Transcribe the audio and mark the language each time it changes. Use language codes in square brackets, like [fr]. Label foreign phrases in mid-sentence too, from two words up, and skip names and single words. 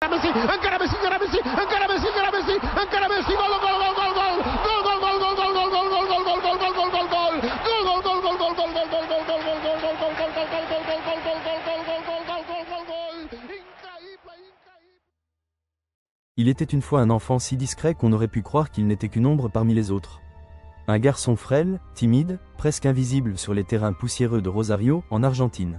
[es] Messi, encara Messi, encara Messi, encara Messi, encara Messi, encara Messi, gol, gol, gol, gol, gol, gol, gol, gol, gol, gol, gol, gol, gol, gol, gol, gol, gol, gol, [fr] Il était une fois un enfant si discret qu'on aurait pu croire qu'il n'était qu'une ombre parmi les autres. Un garçon frêle, timide, presque invisible sur les terrains poussiéreux de Rosario, en Argentine.